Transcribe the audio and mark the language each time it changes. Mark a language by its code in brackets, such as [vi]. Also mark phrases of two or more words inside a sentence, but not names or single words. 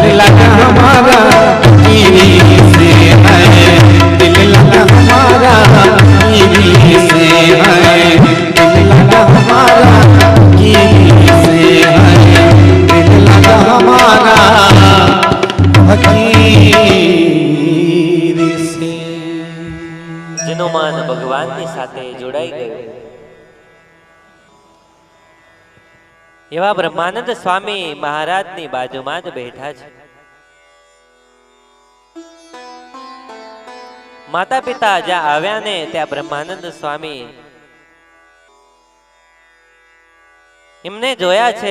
[hi] लगा हमारा फकीरी से है दिल लगा हमारा फकीरी से है दिल लगा हमारा फकीरी से है दिल लगा हमारा फकीरी से [gu] જેનું મન ભગવાનની સાથે જોડાઈ ગયું એવા બ્રહ્માનંદ સ્વામી મહારાજની બાજુમાં જ બેઠા છે. માતા પિતા જ્યાં આવ્યા ને ત્યાં બ્રહ્માનંદ સ્વામી એમને જોયા છે.